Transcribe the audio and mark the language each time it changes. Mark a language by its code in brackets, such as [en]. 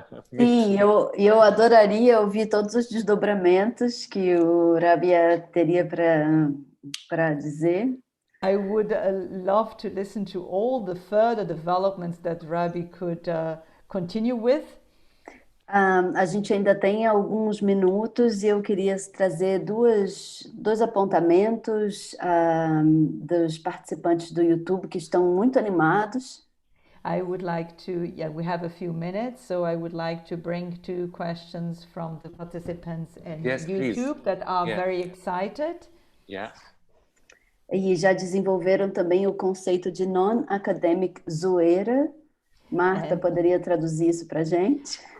[pt] Sim, eu adoraria ouvir todos os desdobramentos que o Rabia teria para dizer. [en] I would love to listen to all the further developments that Rabbi could continue with. [pt] A gente ainda tem alguns minutos e eu queria trazer dois apontamentos dos participantes do YouTube que estão muito animados. [en] I would like to, we have a few minutes, so I would like to bring 2 questions from the participants in YouTube please. that are very excited. Yeah. [pt] E já desenvolveram também o conceito de non-academic zoeira. Marta poderia traduzir isso para a gente?